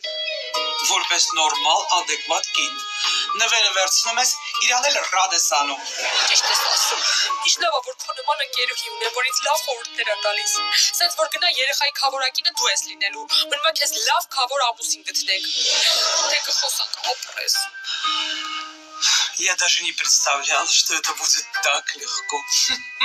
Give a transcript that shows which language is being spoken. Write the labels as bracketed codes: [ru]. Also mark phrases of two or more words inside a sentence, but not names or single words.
[hy] Որպես նորմալ, ադեկվատ կին։ Նվերը վերցնում ես, իրան էլ ռադ ես անում։ Ճիշտ ես ասում։ Ինչ լավ է, որ քո նման ընկերուհի ունեմ, որ ինձ լավ խորհուրդներ է տալիս։ Սենց որ գնա երեխայի քավորակինը դու ես լինելու, մնում է քեզ լավ քավոր ամուսին գտնենք։ Թե կխոսանք ապրես։ [ru] Я даже не представлял, что это будет так легко.